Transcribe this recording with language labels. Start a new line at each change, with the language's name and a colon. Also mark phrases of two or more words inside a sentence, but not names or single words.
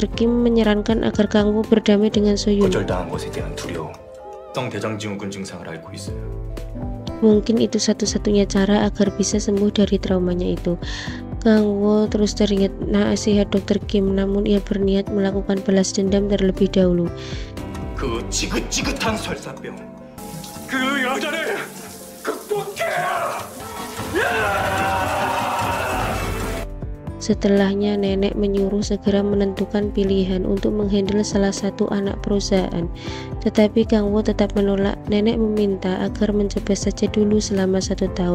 Indonesian: Kim menyarankan agar Kang Wo berdamai dengan Soyun. Mungkin itu satu-satunya cara agar bisa sembuh dari traumanya itu. Kang Wo terus teringat nasihat Dr. Kim, namun ia berniat melakukan balas dendam terlebih dahulu.
Korean: 그 지긋지긋한 설사병, 그 여자를 극복해!
Indonesian: Setelahnya nenek menyuruh segera menentukan pilihan untuk menghandle salah satu anak perusahaan. Tetapi Kang Wo tetap menolak. Nenek meminta agar mencoba saja dulu selama 1 tahun.